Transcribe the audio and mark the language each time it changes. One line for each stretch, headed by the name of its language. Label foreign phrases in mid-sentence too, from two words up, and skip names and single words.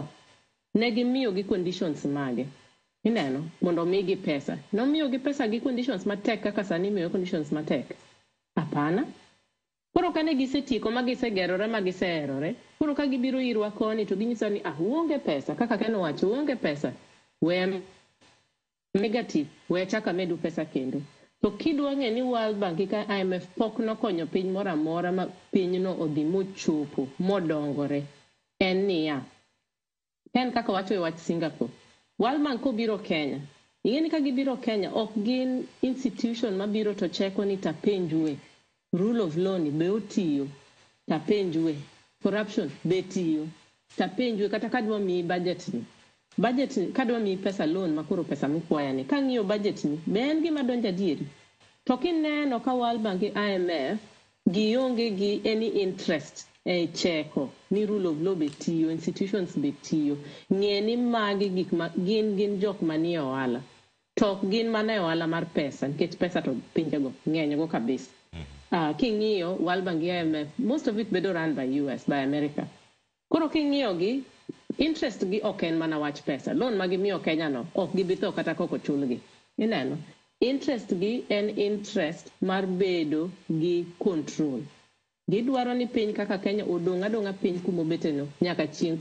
Luo (Kenya and Tanzania): Ne gimiyo gi conditions mage. Ineno mondo migi pesa. Nomiyo gi pesa gi conditions matek kaka sani miyo conditions matek. Hapana. Koro kane gisetieko ma gisegerore ma giseherore, koro ka gibiro irwa koni to ginyiso ni uonge pesa kaka Ken owacho uonge pesa. We negative, we chaka medu pesa kendo. To kidwa ng'e ni World Bank ka IMF pok nokonyo piny moro amora ma pinyno odhi mochopo modongore, en niya. En kaka wacho e wach Singapore. World Bank kobiro Kenya, ing'eni ka gibiro Kenya ok gin institution mabiro to cheko ni tapenjwe,
English: rule of law
Luo (Kenya and Tanzania): ni be otiyo, tapenjwe, corruption be tiyo, tapenjwe kata kadwa mi budget ni. Budget ni kadwa mi pesa loan makoro pesa mikwaya ni. Kang'iyo budget ni be en gima donja dieri. To kineno ka World Bank gi IMF gionge gi
English: any interest
Luo (Kenya and Tanzania): e cheko ni
English: rule of law
Luo (Kenya and Tanzania): be tiyo, institutions be tiyo, ng'e ni magi gik ma gin jok manie ohala. To gin mana e ohala mar pesa, nikech pesa to pinjego ng'eny go kabisa. King'iyo World Bank gi IMF,
English: most of it
Luo (Kenya and Tanzania): bedo
English: run by US, by America.
Luo (Kenya and Tanzania): Koro king'iyo gi, interest gi ok en mana wach pesa. Loan ma gimiyo Kenya no, ok gibitho kata koko chulgi. Ineno? Interest gi en interest mar bedo gi control. Gidwaro ni piny kaka Kenya odong' adong'a piny kumobete no nyaka chieng'.